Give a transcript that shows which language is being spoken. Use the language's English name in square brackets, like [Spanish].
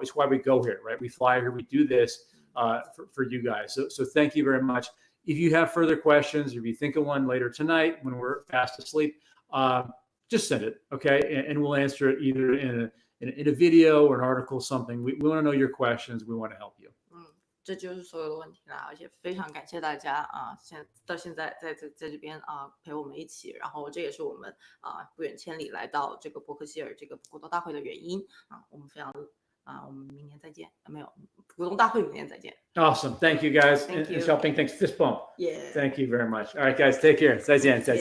[English] It's why we go here, right? We fly here. We do this for you guys. So thank you very much. If you have further questions, or if you think of one later tonight when we're fast asleep, just send it, okay? And we'll answer it either in a video or an article, something. We want to know your questions. We want to help you. [Chinese] 这就是所有的问题啦，而且非常感谢大家到现在在这边陪我们一起，然后这也是我们不远千里来到这个伯克希尔这个股东大会的原因我们非常我们明年再见没有股东大会明年再见。 [English] Awesome, thank you guys. Thank you. And Xiaoping, thanks. Fist bump. Yeah. Thank you very much. All right, guys, take care. [Chinese] 再见。